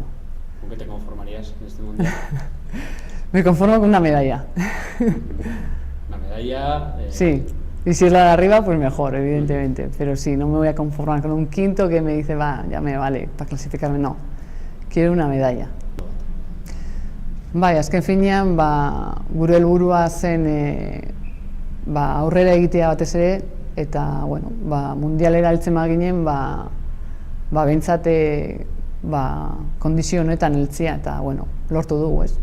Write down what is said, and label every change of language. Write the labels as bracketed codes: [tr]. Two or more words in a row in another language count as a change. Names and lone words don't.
[es] ¿Con qué te conformarías en este mundial? Me conformo con una medalla. Una medalla... Sí, y si es la de arriba pues mejor, evidentemente, pero sí, no me voy a conformar con un quinto que me dice va, ya me vale para clasificarme, no, quiero una medalla. [eu] Bai, azken finean, gure helburua zen aurrera egitea batez ere, eta bueno, mundialera heltzen baginen, behintzat kondizio honetan heltzea, eta bueno, lortu dugu, ez.